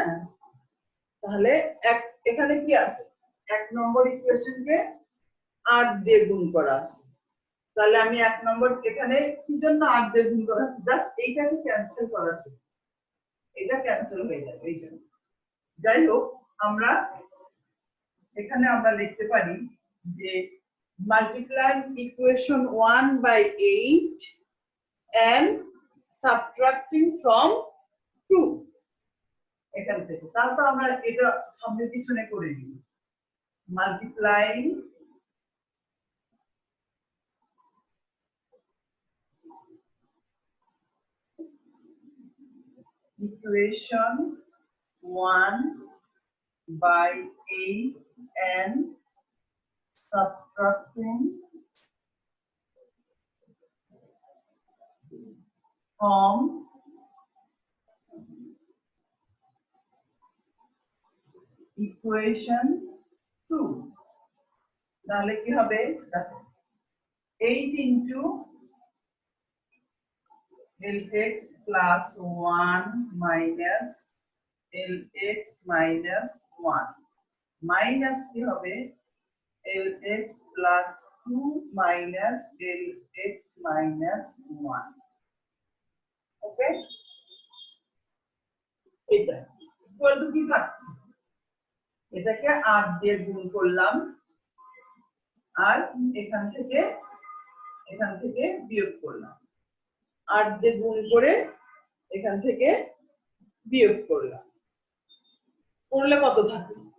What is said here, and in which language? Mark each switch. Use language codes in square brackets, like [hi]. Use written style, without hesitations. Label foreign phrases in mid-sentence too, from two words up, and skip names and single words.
[bn] তাহলে এখানে কি আছে, 1 নম্বর ইকুয়েশনকে 8 দিয়ে গুণ করা আছে, তাহলে আমি 1 নম্বর এখানে কি জন্য 8 দিয়ে গুণ করা আছে, জাস্ট এইটাকে ক্যান্সেল করার জন্য, এটা ক্যান্সেল হয়ে যাবে এই জন্য। যাই হোক, আমরা এখানে আমরা লিখতে পারি যে [en] multiplying equation 1 by 8 and subtracting from 2 [bn] এখান থেকে। তারপর আমরা এটা সামনে পিছনে করে নিই। [en] multiplying equation 1 by 8 and subtracting from 2 [bn] তাহলে কি হবে? [en] দেখো 8 into LX plus 1 minus LX minus 1 minus [bn] কি হবে? [en] LX plus 2 minus LX minus 1 ওকে। [bn] এটা [en] equal to [bn] কি থাকছে? এটাকে 8 দিয়ে গুণ করলাম আর এখান থেকে বিয়োগ করলাম। 8 দিয়ে গুণ করে এখান থেকে বিয়োগ করলাম, করলে কত থাকে?